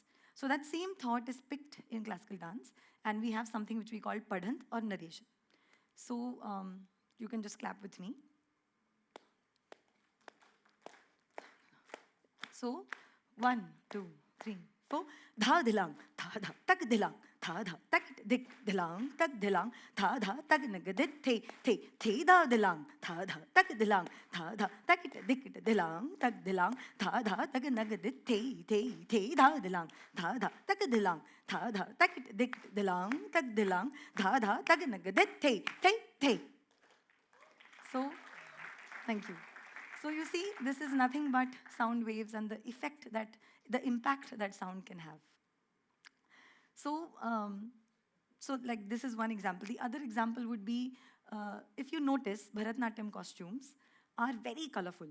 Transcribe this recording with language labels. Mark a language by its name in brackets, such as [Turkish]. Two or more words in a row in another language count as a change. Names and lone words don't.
[English] So that same thought is picked in classical dance, and we have something which we call padhant or narration. So you can just clap with me. So 1, 2, 3, 4. Dha dilang, tha dha, tak dilang, tha dha, tak dik dilang, tak dilang, tha dha, tak nagadit the da dilang, tha dha, tak dilang, tha dha, tak dik dilang, tak dilang, tha dha, tak nagadit the da dilang, tha dha, tak dilang, tha dha, tak dik dilang, tak dilang, tha dha, tak nagadit the. So, thank you. So you see, this is nothing but sound waves and the impact that sound can have. So, like this is one example. The other example would be, if you notice, Bharatanatyam costumes are very colorful.